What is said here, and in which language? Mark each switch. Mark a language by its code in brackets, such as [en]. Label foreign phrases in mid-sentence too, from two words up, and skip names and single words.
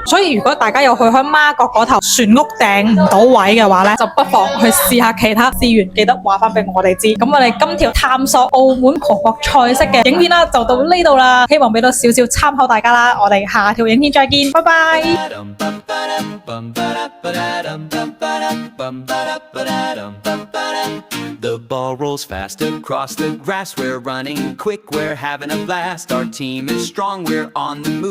[yue] 所以如果大家有去開媽閣嗰頭船屋訂唔到位嘅話咧，就不妨去試下其他資源，記得話翻俾我哋知。咁我哋今條探索澳門葡國菜式嘅影片啦，就到呢度啦。希望俾到少少參考大家啦。我哋下條影片再見，拜拜。 [en] The ball rolls fast across the grass. We're running quick, we're having a blast. Our team is strong, we're on the move.